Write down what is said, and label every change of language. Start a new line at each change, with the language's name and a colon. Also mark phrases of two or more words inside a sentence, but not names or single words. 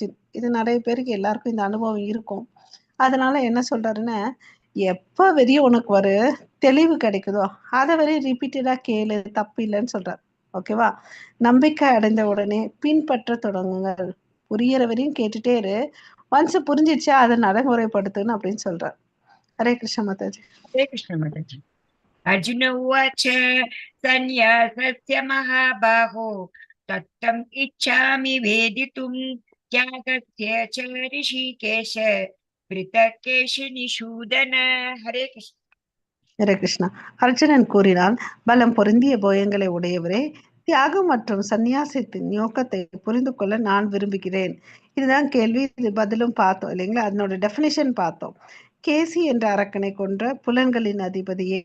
Tamil: இது நிறைய பேருக்கு எல்லாருக்கும் இந்த அனுபவம் இருக்கும். அதனால என்ன சொல்றாருன்னா, எப்போ வரையும் உனக்கு ஒரு தெளிவு கிடைக்குதோ அதை வரையும் ரிப்பீட்டடா கேளு, தப்பு இல்லைன்னு சொல்றாரு. ஓகேவா? நம்பிக்கை அடைந்த உடனே பின்பற்ற தொடங்குங்கள். புரியற வரையும் கேட்டுட்டே இரு. ஒன்ஸ் புரிஞ்சிச்சா அதை நடைமுறைப்படுத்துன்னு அப்படின்னு சொல்றார். ஹரே கிருஷ்ண மாதாஜி.
Sanskrit: हरे कृष्ण माताजी। अर्जुन उवाच सन्न्यासस्य महाबाहो तत्तम् इच्छामि वेदितुं त्यागस्य च ऋषिकेश पृथक् केशिनिषूदन. हरे कृष्ण.
Tamil: ஹரே கிருஷ்ணா. அர்ஜுனன் கூறினான், பலம் பொருந்திய போயங்களை உடையவரே, தியாகம் மற்றும் சந்நியாசத்தின் நோக்கத்தை புரிந்து கொள்ள நான் விரும்புகிறேன். இதுதான் கேள்வி. இது பதிலும் பார்த்தோம் இல்லைங்களா? அதனோட டெஃபினிஷன் பார்த்தோம். கேசி என்ற அரக்கனை கொன்ற புலன்களின் அதிபதியே.